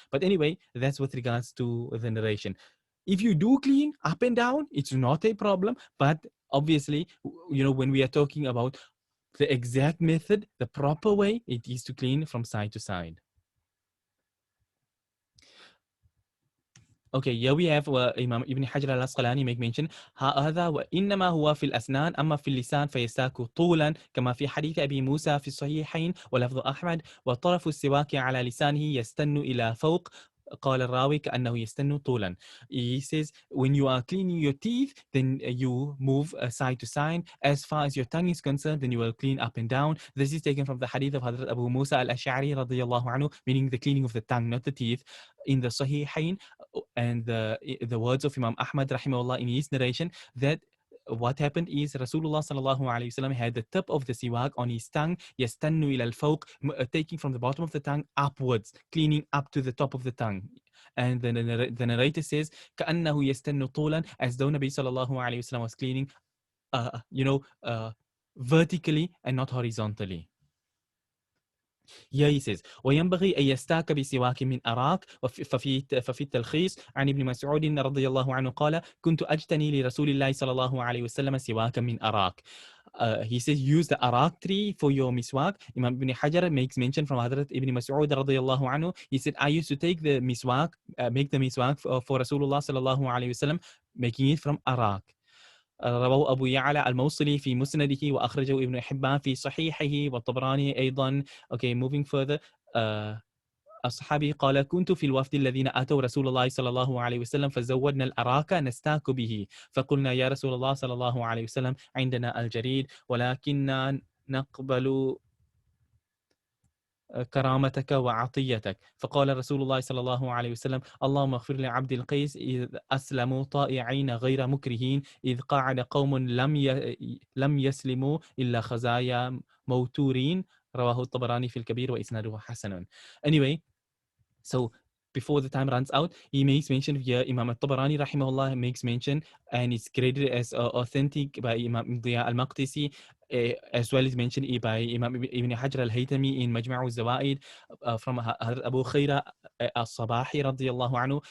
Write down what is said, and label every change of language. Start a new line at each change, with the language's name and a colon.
English: But anyway, that's with regards to the narration. If you do clean up and down, it's not a problem, but obviously, when we are talking about the exact method, the proper way, it is to clean from side to side. Okay, here we have Imam Ibn Hajar al-Asqalani make mention
Arabic: هذا وإنما هو في الأسنان أما في اللسان فيستاك طولا كما في حديث أبي موسى في الصحيحين ولفظ أحمد وطرف السواك على لسانه يستن إلى فوق قال الراوي كأنه يستن طولا.
English: He says when you are cleaning your teeth, then you move side to side. As far as your tongue is concerned, then you will clean up and down. This is taken from the hadith of Hazrat Abu Musa al-Ash'ari radiyallahu anhu, meaning the cleaning of the tongue, not the teeth. In the Sahihain, and the words of Imam Ahmad rahimahullah in his narration, that what happened is Rasulullah sallallahu alayhi wasallam had the tip of the siwak on his tongue,
Arabic: yastannu ila al-fawq,
English: taking from the bottom of the tongue upwards, cleaning up to the top of the tongue. And then the narrator says,
Arabic: كأنه يستن طولا,
English: as though Nabi sallallahu alayhi wasallam was cleaning, vertically and not horizontally. Here he says
Arabic: وينبغي أن يستاك بسواك من أراك ففي التلخيص عن ابن مسعود رضي الله عنه قال كنت أجتني لرسول الله صلى الله عليه وسلم سواكا من أراك.
English: He says use the Araak tree for your miswak. Imam Ibn Hajar makes mention from Hazrat Ibn Mas'ud radiyallahu anhu. He said, I used to take the miswak, make the miswak for Rasulullah sallallahu alayhi wasallam, making it from Araak.
Arabic: رواه أبو يعلى الموصلي في مسنده وأخرجه ابن حبان في صحيحه والطبراني أيضا.
English: Okay, moving further.
Arabic: الصحابي قال كنت في الوفد الذين أتوا رسول الله صلى الله عليه وسلم فزودنا الأراك نستاك به فقلنا يا رسول الله صلى الله عليه وسلم عندنا الجريد ولكننا نقبل كرامتك وعطيتك. فقال رسول الله صلى الله عليه وسلم اللهم اغفر لعبد القيس إذ أسلموا طائعين غير مكرهين إذ قاعد قوم لم يسلموا إلا خزايا موتورين. رواه الطبراني في الكبير وإسناده حسن.
English: Anyway, so before the time runs out, he makes mention here, Imam al-Tabarani rahimahullah makes mention, and it's graded as authentic by Imam Diya al-Maqdisi, as well as mentioned by Imam Ibn Hajar al-Haytami in Majma' al-Zawaid from Abu Khayra al-Sabahi radiyallahu anhu.